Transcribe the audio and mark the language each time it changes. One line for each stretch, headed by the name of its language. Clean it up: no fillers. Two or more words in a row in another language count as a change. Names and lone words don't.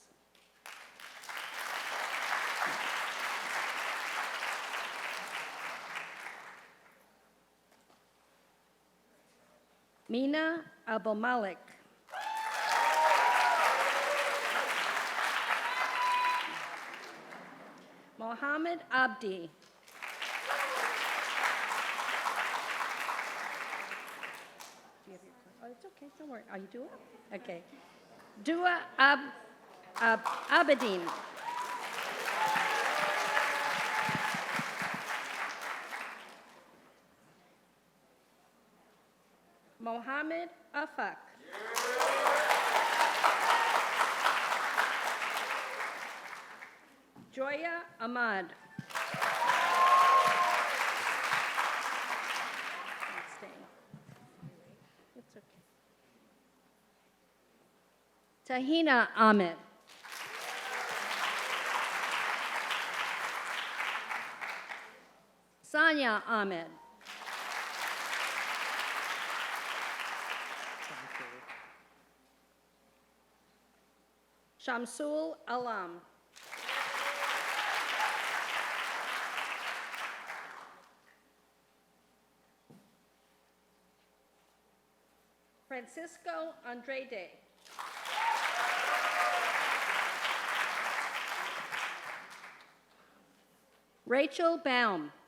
English: Mina Abomalik. Mohammed Abdi. Do you have your card? Oh, it's okay, don't worry. Are you Dua? Okay. Dua Abedin. Mohammed Afak. Joya Ahmad. It's okay. Tahina Ahmed. Sanya Ahmed. Shamsul Alam. Francisco Andrade. Rachel Baum.